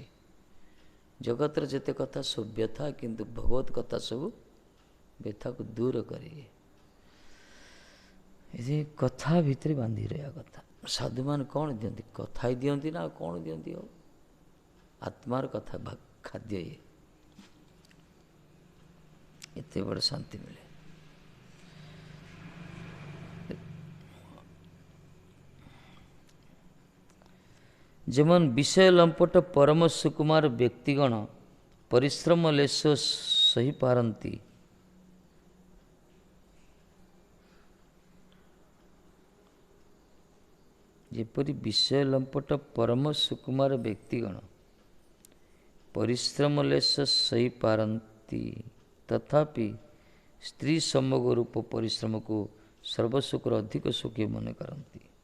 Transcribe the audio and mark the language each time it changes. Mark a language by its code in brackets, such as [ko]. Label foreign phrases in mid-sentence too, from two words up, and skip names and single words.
[or] ଜଗତର ଯେତେ କଥା ସବୁ ବ୍ୟଥା, କିନ୍ତୁ ଭଗବତ କଥା ସବୁ ବ୍ୟଥାକୁ ଦୂର କରେ। ଏ କଥା ଭିତରେ ବାନ୍ଧି ରହିବା କଥା। ସାଧୁମାନେ କ'ଣ ଦିଅନ୍ତି, କଥା ହିଁ ଦିଅନ୍ତି ନା ଆଉ କ'ଣ ଦିଅନ୍ତି? ଆଉ ଆତ୍ମାର କଥା ଖାଦ୍ୟ ଇଏ, ଏତେ ବଡ଼ ଶାନ୍ତି ମିଳେ। [bn] যেমন বিষয় লম্পট পরম সুকুমার ব্যক্তিগণ [or] ପରିଶ୍ରମ ଲେଶ ସହିପାରନ୍ତି, ଯେପରି ବିଷୟ ଲମ୍ପଟ ପରମ ସୁକୁମାର ବ୍ୟକ୍ତିଗଣ ପରିଶ୍ରମ ଲେଶ ସହିପାରନ୍ତି, ତଥାପି ସ୍ତ୍ରୀ ସମ୍ଭୋଗ ରୂପ ପରିଶ୍ରମକୁ ସର୍ବସୁଖର ଅଧିକ ସୁଖୀ ମନେ କରନ୍ତି।